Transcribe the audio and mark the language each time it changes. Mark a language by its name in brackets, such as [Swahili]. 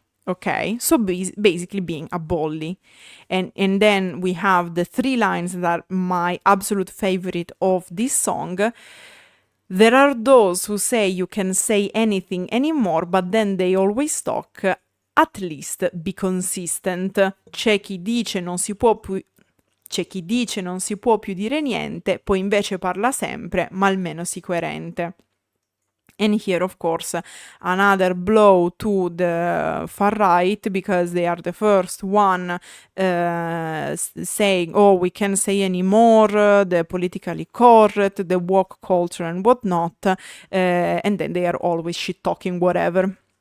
[English] Okay, so basically being a bully. And then we have the three lines that are my absolute favorite of this song. There are those who say you can say anything anymore, but then they always talk. At least be consistent. [Italian] C'è chi dice non si può più dire niente, poi invece parla sempre, ma almeno sii coerente. [English] And here, of course, another blow to the far right, because they are the first one saying, oh, we can't say anymore, the politically correct, the woke culture and whatnot, and then they are always shit-talking whatever.